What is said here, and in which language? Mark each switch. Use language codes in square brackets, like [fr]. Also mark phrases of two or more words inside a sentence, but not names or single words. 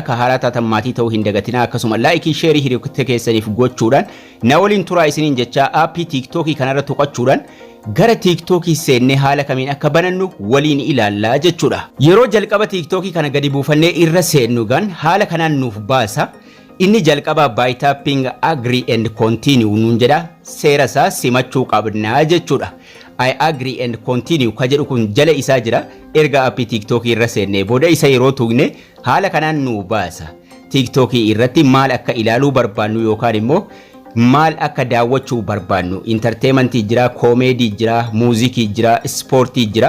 [om] Ka haala taatan maatii ta'uu hin dagatinaa akkasuma [en] laayikii sheerii [om] hiriyoota keessaniif gochuudhaan na waliin turaa isiniin jecha aappii TikTok kanarra tuqachuu gara TikTok seenne haala kamiin akka banannu waliin ilaallaa jechuudha. Yeroo jalqaba TikTok kana gadi buufannee irra seennu gan haala kanaan nuuf baasa. Inni jalqaba [en] by tapping agree and continue [om] nuun jedha. Seera isaa simachuu qabnaa jechuudha. [en] I agree and continue [om] ka jedhu kun jala isaa jira. Erga aappii TikTok irra seenne booda isa yeroo tuqne haala kanaan nuuf baasa. TikTok irratti maal akka ilaaluu barbaannu yookaan immoo maal akka daawwachuu barbaannu entertainmentii jira, comedy jira, muuzikii jira, sportii jira.